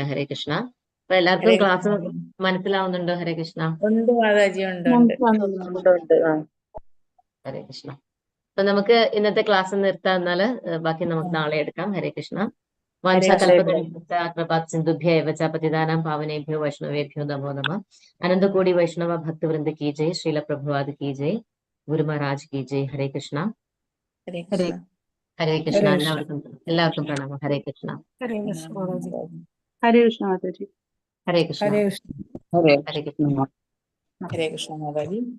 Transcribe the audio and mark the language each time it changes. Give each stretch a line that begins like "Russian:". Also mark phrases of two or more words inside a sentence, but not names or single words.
Sanskrit: ഹരേ കൃഷ്ണ.
Malayalam: അപ്പൊ എല്ലാവർക്കും ക്ലാസ് മനസ്സിലാവുന്നുണ്ടോ?
Sanskrit: ഹരേ കൃഷ്ണ. ഹരേ കൃഷ്ണ.
Malayalam: അപ്പൊ നമുക്ക് ഇന്നത്തെ ക്ലാസ് നിർത്താം. എന്നാല് ബാക്കി നമുക്ക് നാളെ എടുക്കാം.
Sanskrit: ഹരേ കൃഷ്ണ. സിന്ധുഭ്യേവ പതിതാനാം പാവനേഭ്യോ വൈഷ്ണവേഭ്യോ നമോ നമഃ. അനന്തകോടി വൈഷ്ണവ ഭക്തവൃന്ദ
Hindi: की जय.
Sanskrit: ശ്രീല പ്രഭുപാദ്
Hindi: की जय.
Sanskrit: ഗുരു മഹാരാജ്
Hindi: की जय.
Sanskrit: ഹരേ കൃഷ്ണ. ഹരേ കൃഷ്ണ.
Malayalam: എല്ലാവർക്കും പ്രണാമം.
Sanskrit: ഹരേ കൃഷ്ണ. ഹരേ കൃഷ്ണ മാതാജി. ഹരേ കൃഷ്ണ മാതാജി. ഹരേ കൃഷ്ണ. ഹരേ കൃഷ്ണ. ഹരേ കൃഷ്ണ മാതാജി.